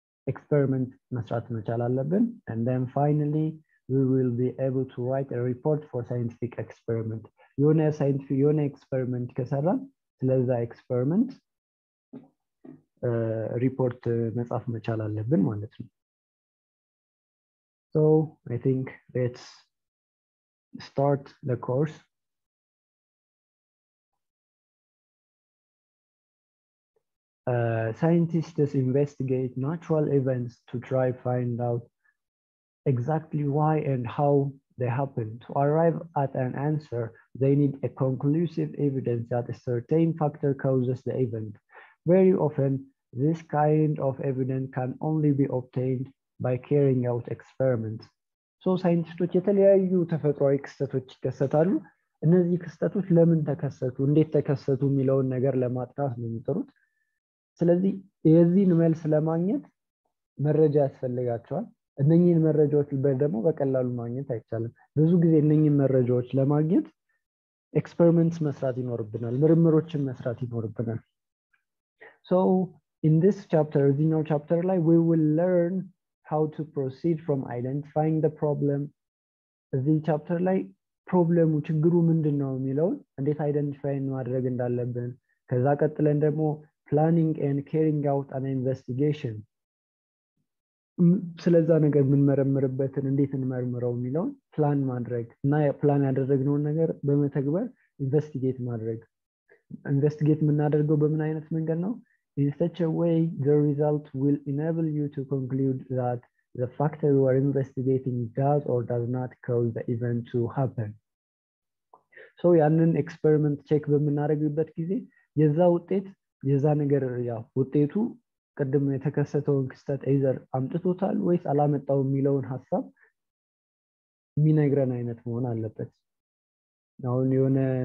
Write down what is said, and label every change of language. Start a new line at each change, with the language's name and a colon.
English: experiment
Amharic: መስራት መቻል አለብን
English: and then finally we will be able to write a report for scientific experiment
Amharic: የሆነ ኤክስፐሪመንት ከሰራን ስለዛ ኤክስፐሪመንት ሪፖርት መጻፍ መቻል አለብን ማለት ነው
English: so I think let's start the course scientists investigate natural events to try find out exactly why and how they happen. To arrive at an answer, they need a conclusive evidence that a certain factor causes the event. Very often, this kind of evidence can only be obtained by carrying out experiments. So scientists
Amharic: የተለያዩ ተፈጥሯዊ ክስተቶች ይከሰታሉ። እነዚህ ክስተቶች ለምን ተከሰቱ፣ እንዴት ተከሰቱ የሚለውን ነገር ለማጥናት ነው የሚጥሩት። ስለዚህ የዚህን መልስ ለማግኘት መረጃ ያስፈልጋቸዋል እነኚህን መረጃዎች ደግሞ በቀላሉ ማግኘት አይቻልም። ብዙ ጊዜ እነኚህን መረጃዎች ለማግኘት ኤክስፐሪመንትስ መስራት ይኖርብናል፣ ምርምሮችን መስራት ይኖርብናል።
English: So in this chapter,
Amharic: እዚህኛው ቻፕተር ላይ
English: we will learn how to proceed from identifying the problem።
Amharic: እዚህ ቻፕተር ላይ ፕሮብለሙ ችግሩ ምንድን ነው የሚለውን እንዴት አይደንቲፋይ ማድረግ እንዳለብን፣ ከዛ ቀጥለን ደግሞ
English: planning and carrying out an investigation
Amharic: ስለዛ ነገር የምንመረምርበትን እንዴት እንመርምረው የሚለውን ፕላን ማድረግ እና ፕላን ያደረግነውን ነገር በመተግበር ኢንቨስቲጌት ማድረግ። ኢንቨስቲጌት የምናደርገው በምን አይነት መንገድ ነው?
English: In such a way the result will enable you to conclude that the factor you are investigating does or does not cause the event to happen.
Amharic: So ያንን ኤክስፐሪመንት ቼክ በምናደርግበት ጊዜ የዛ ውጤት የዛ ነገር ያው ውጤቱ ቅድም የተከሰተውን ክስተት either አምጥቶታል ወይስ አላመጣው የሚለውን ሐሳብ የሚነግረን አይነት መሆን አለበት። አሁን የሆነ